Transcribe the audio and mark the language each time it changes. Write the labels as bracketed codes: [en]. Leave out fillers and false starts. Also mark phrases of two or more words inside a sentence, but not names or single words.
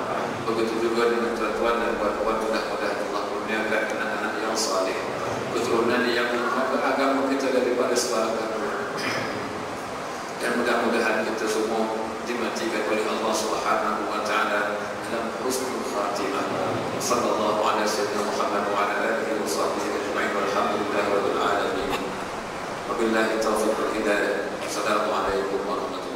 [ms] Begitu juga dengan tuan-tuan dan puan-puan, mudah-mudahan Allah menurunkan anak-anak yang saleh, keturunan yang menjaga agama kita daripada segala gangguan. Dan mudah-mudahan kita semua dimatikan oleh Allah [ar] سبحانه وتعالى [ms] dalam [ar] حسن الخاتمة. صلى الله عليه وسلم محمد وعلى آله وصحبه أجمعين والحمد لله رب العالمين. وبالله التوفيق والهداية. السلام عليكم ورحمة الله وبركاته.